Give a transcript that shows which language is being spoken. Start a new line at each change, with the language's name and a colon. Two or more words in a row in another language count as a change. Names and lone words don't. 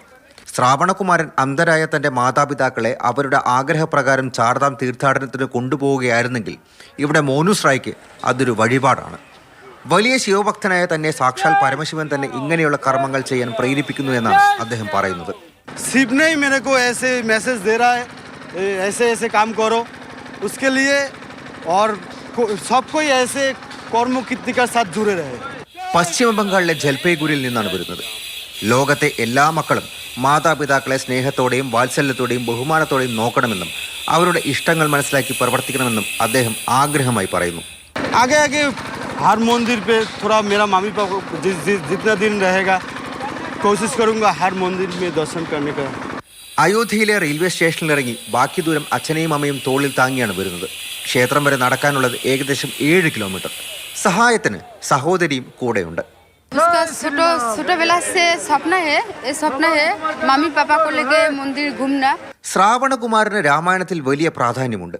Malayalam: ശ്രാവണകുമാരൻ അന്ധരായ തന്റെ മാതാപിതാക്കളെ അവരുടെ ആഗ്രഹപ്രകാരം ചാർധാം തീർത്ഥാടനത്തിന് കൊണ്ടുപോവുകയായിരുന്നെങ്കിൽ ഇവിടെ മോനൂസ് റായ്ക്ക് അതൊരു വഴിപാടാണ്. വലിയ ശിവഭക്തനായ തന്നെ സാക്ഷാൽ പരമശിവൻ തന്നെ ഇങ്ങനെയുള്ള കർമ്മങ്ങൾ ചെയ്യാൻ പ്രേരിപ്പിക്കുന്നു എന്നാണ് അദ്ദേഹം പറയുന്നത്.
Hindi: शिव ने ही मेरे को ऐसे मैसेज दे रहा है, ऐसे ऐसे काम करो उसके लिए, और सबको ऐसे कर्म कीर्ति के साथ जुड़े रहे.
Malayalam: പശ്ചിമ ബംഗാളിലെ ജൽപൈഗുരിയിൽ നിന്നാണ് വരുന്നത്. ലോകത്തെ എല്ലാ മക്കളും മാതാപിതാക്കളെ സ്നേഹത്തോടെയും വാത്സല്യത്തോടെയും ബഹുമാനത്തോടെയും നോക്കണമെന്നും അവരുടെ ഇഷ്ടങ്ങൾ മനസ്സിലാക്കി പ്രവർത്തിക്കണമെന്നും അദ്ദേഹം ആഗ്രഹമായി പറയുന്നു.
Hindi: आगे आगे हर मंदिर पे थोड़ा मेरा मम्मी पापा जितना दिन रहेगा कोशिश करूँगा हर मंदिर में दर्शन करने का.
Malayalam: അയോധ്യയിലെ റെയിൽവേ സ്റ്റേഷനിൽ ഇറങ്ങി ബാക്കി ദൂരം അച്ഛനെയും അമ്മയും തോളിൽ താങ്ങിയാണ് വരുന്നത്. ക്ഷേത്രം വരെ നടക്കാനുള്ളത് ഏകദേശം 7 കിലോമീറ്റർ. സഹായത്തിന് സഹോദരിയും കൂടെയുണ്ട്. ശ്രാവണകുമാരന് രാമായണത്തിൽ വലിയ പ്രാധാന്യമുണ്ട്.